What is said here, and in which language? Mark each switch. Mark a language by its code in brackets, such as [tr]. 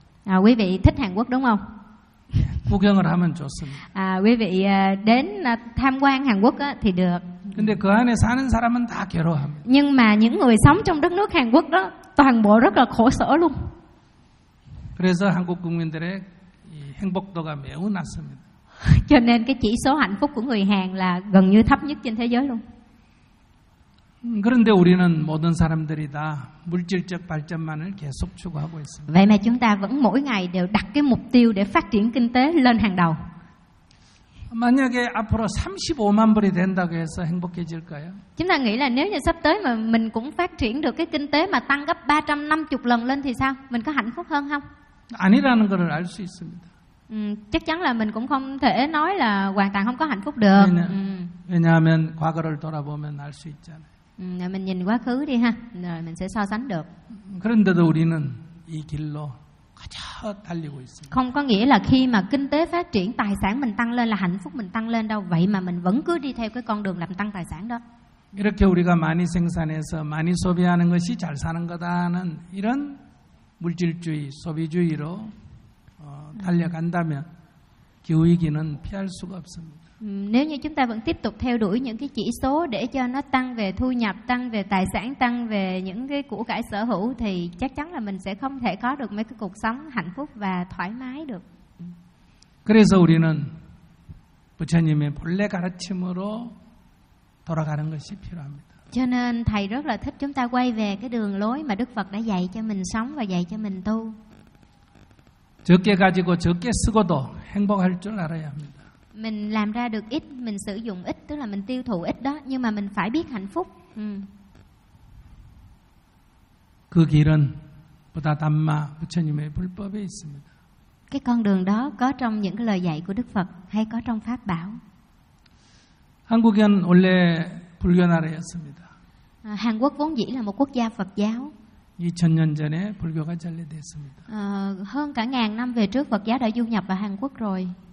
[vi] À, quý vị thích Hàn Quốc đúng không? [ko] 구경을 하면 좋습니다. [vi] Quý vị đến tham quan Hàn Quốc á, thì được. [ko] 근데 그 안에 사는 사람은 다 괴로워합니다. [vi] Nhưng mà những người sống trong đất nước Hàn Quốc đó toàn bộ rất là khổ sở luôn. [ko] 그래서 한국 국민들의 이 행복도가 매우 낮습니다. [vi] Cho nên cái chỉ số hạnh phúc của người Hàn là gần như thấp nhất trên thế giới luôn. [ko] 그런데 우리는 모든 사람들이 다 물질적 발전만을 계속 추구하고 있습니다. [vi] Vậy mà chúng ta vẫn mỗi ngày đều đặt cái mục tiêu để phát triển kinh tế lên hàng đầu. [ko] 만약에 앞으로 35만 불이 된다고 해서 행복해질까요? [vi] Chúng ta nghĩ là nếu như sắp tới mà mình cũng phát triển được cái kinh tế mà tăng gấp 350 lần lên thì sao? Mình có hạnh phúc hơn không? [ko] 아니라는 것을 알 수 있습니다. [vi] Chắc chắn là mình cũng không thể nói là hoàn toàn không có hạnh phúc được. [ko] 왜냐하면 과거를 돌아보면 알 수 있잖아요. [vi] Mình nhìn quá khứ đi ha, rồi mình sẽ so sánh được. [ko] 그런데도 우리는 이 길로 가져 달리고 있습니다. [vi] Không có nghĩa là khi mà kinh tế phát triển, tài sản mình tăng lên là hạnh phúc mình tăng lên đâu. Vậy mà mình vẫn cứ đi theo cái con đường làm tăng tài sản đó. [ko] 이렇게 우리가 많이 생산해서 많이 소비하는 것이 잘 사는 거다는 이런 물질주의, 소비주의로 달려간다면 기후 위기는 피할 수가 없습니다. [vi] Nếu như chúng ta vẫn tiếp tục theo đuổi những cái chỉ số để cho nó tăng về thu nhập, tăng về tài sản, tăng về những cái của cải sở hữu thì chắc chắn là mình sẽ không thể có được mấy cái cuộc sống hạnh phúc và thoải mái được. [ko] 그래서 우리는 부처님의 본래 가르침으로 돌아가는 것이 필요합니다. [vi] Cho nên thầy rất là thích chúng ta quay về cái đường lối mà Đức Phật đã dạy cho mình sống và dạy cho mình tu. [ko] 적게 가지고 적게 쓰고도 행복할 줄 알아야 합니다. [vi] Mình làm ra được ít, mình sử dụng ít, tức là mình tiêu thụ ít đó, nhưng mà mình phải biết hạnh phúc. [ko] Cái 길은 Buddha Dhamma, 부처님의 불법에 있습니다. [vi] Cái con đường đó có trong những cái lời dạy của Đức Phật hay có trong pháp bảo. [ko] 한국은 원래 불교 나라였습니다. [vi] Hàn Quốc vốn dĩ là một quốc gia Phật giáo. [ko] 2000년 전에 불교가 전래됐습니다. [vi] Hơn cả ngàn năm về trước Phật giáo đã du nhập vào Hàn Quốc rồi.